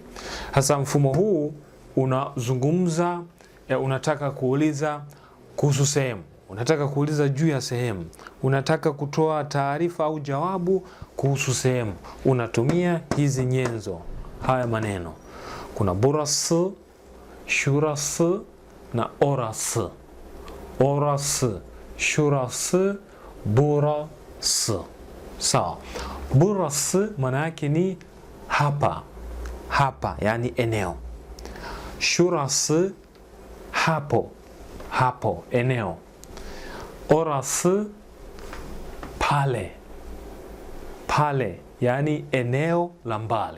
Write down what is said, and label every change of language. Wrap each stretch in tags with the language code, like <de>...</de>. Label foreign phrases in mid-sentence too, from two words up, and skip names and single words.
<sw>Hasa mfumo huu unazungumza, unataka kuuliza kuhusu sehemu, unataka kuuliza juu ya sehemu, unataka kutoa taarifa au jawabu kuhusu sehemu, unatumia hizi nyenzo, haya maneno.</sw> <tr>Kuna burası, şurası na orası. Orası, şurası, burası.</tr> <sw>Sawa. Burası maana yake ni hapa. Hapa yani eneo. Şurası hapo. Hapo eneo. Orası pale. Pale yani eneo la mbali.</sw>